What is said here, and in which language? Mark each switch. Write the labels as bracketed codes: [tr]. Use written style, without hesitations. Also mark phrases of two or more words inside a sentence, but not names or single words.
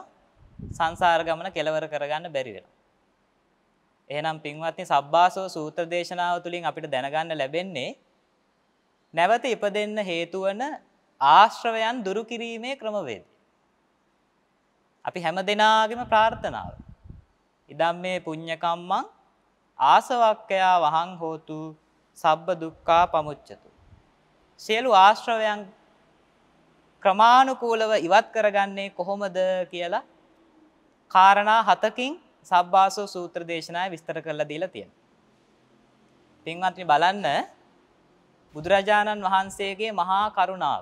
[si] සංසාර ගමන කෙලවර කරගන්න බැරි වෙනවා. එහෙනම් පින්වත්නි සබ්බාසව සූත්‍ර දේශනාව තුළින් අපිට දැනගන්න ලැබෙන්නේ නැවත ඉපදෙන්න හේතු වන ආශ්‍රවයන් දුරු කිරීමේ ක්‍රමවේදය. අපි හැම දිනාගෙම ප්‍රාර්ථනාව. [pi] ඉදම්මේ පුඤ්ඤකම්මං ආසවක්ඛයා වහං හෝතු සබ්බ දුක්ඛා පමුච්ඡතු. [si] සියලු ආශ්‍රවයන් ක්‍රමානුකූලව ඉවත් කරගන්නේ කොහොමද කියලා කාරණා 7කින් සබ්බාසව සූත්‍ර දේශනාවේ විස්තර කරලා දීලා තියෙනවා. පින්වත්නි බලන්න බුදුරජාණන් වහන්සේගේ මහා කරුණාව.